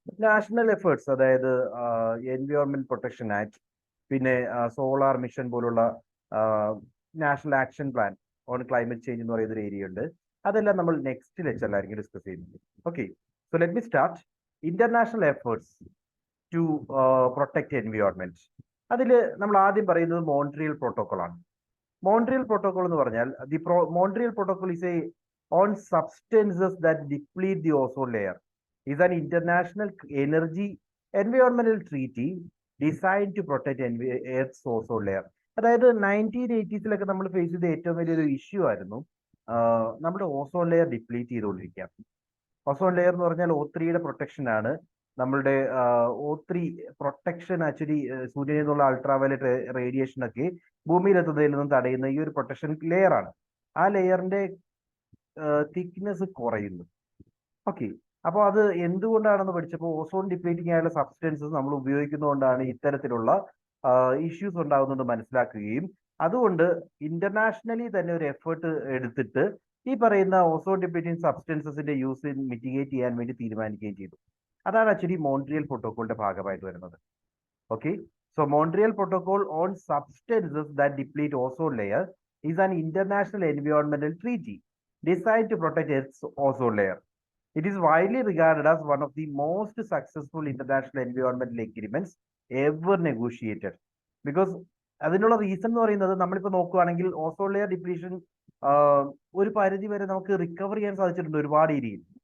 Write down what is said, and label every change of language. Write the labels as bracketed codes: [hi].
[ml] National efforts, അതായത് environment protection act, പിന്നെ solar mission പോലുള്ള national action plan on climate change എന്ന് പറയുന്ന ഒരു ഏരിയ ഉണ്ട്. അതെല്ലാം നമ്മൾ നെക്സ്റ്റ് ലെക്ചറിലായിരിക്കും ഡിസ്കസ് ചെയ്യുന്നത്. Okay, [en] So let me start. International efforts to protect environment. [ml] അതിൽ നമ്മൾ ആദ്യം പറയുന്നത് മോൺട്രിയൽ പ്രോട്ടോകോൾ ആണ്. [en] Montreal Protocol [ml] എന്ന് പറഞ്ഞാൽ [en] Montreal Protocol is a on substances that deplete the ozone layer is an international energy environmental treaty designed to protect Earth's ozone layer. [ml] അതായത് 1980s നമ്മൾ face ചെയ്ത ഏറ്റവും വലിയൊരു ഇഷ്യൂ ആയിരുന്നു നമ്മുടെ ഓസോൺ ലെയർ ഡിപ്ലീറ്റ് ചെയ്തുകൊണ്ടിരിക്കുക. ഓസോൺ ലെയർ എന്ന് പറഞ്ഞാൽ O3യുടെ പ്രൊട്ടക്ഷൻ ആണ്. നമ്മളുടെ O3 പ്രൊട്ടക്ഷൻ ആക്ച്വലി സൂര്യനിൽ നിന്നുള്ള അൾട്രാവയലറ്റ് റേഡിയേഷൻ ഒക്കെ ഭൂമിയിലെത്തുന്നതിൽ നിന്നും തടയുന്ന ഈ ഒരു പ്രൊട്ടക്ഷൻ ലെയർ ആണ്. ആ ലെയറിന്റെ തിക്നെസ് കുറയുന്നു. ഓക്കെ, അപ്പോൾ അത് എന്തുകൊണ്ടാണെന്ന് പഠിച്ചപ്പോൾ ഓസോൺ ഡിപ്ലീറ്റിംഗ് ആയുള്ള സബ്സ്റ്റൻസസ് നമ്മൾ ഉപയോഗിക്കുന്നതുകൊണ്ടാണ് ഇത്തരത്തിലുള്ള ഇഷ്യൂസ് ഉണ്ടാകുന്നത് മനസ്സിലാക്കുകയും അതുകൊണ്ട് ഇന്റർനാഷണലി തന്നെ ഒരു എഫേർട്ട് എടുത്തിട്ട് ഈ പറയുന്ന ഓസോൺ ഡിപ്ലീറ്റിംഗ് സബ്സ്റ്റൻസസിന്റെ യൂസ് മിറ്റിഗേറ്റ് ചെയ്യാൻ വേണ്ടി തീരുമാനിക്കുകയും ചെയ്തു. അതാണ് ആക്ച്വലി മോൺട്രിയൽ പ്രോട്ടോകോളിന്റെ ഭാഗമായിട്ട് വരുന്നത്. [en] Okay, so Montreal Protocol on substances that deplete ozone layer is an international environmental treaty designed to protect its ozone layer. It is widely regarded as one of the most successful international environmental agreements ever negotiated. [ml] Because അതിനുള്ള reason എന്ന് പറയുന്നത് നമ്മളിപ്പോൾ നോക്കുകയാണെങ്കിൽ ozone layer depletion ഒരു പരിധി വരെ നമുക്ക് recover ചെയ്യാൻ സാധിച്ചിട്ടുണ്ട് ഒരുപാട് ഏരിയയിൽ.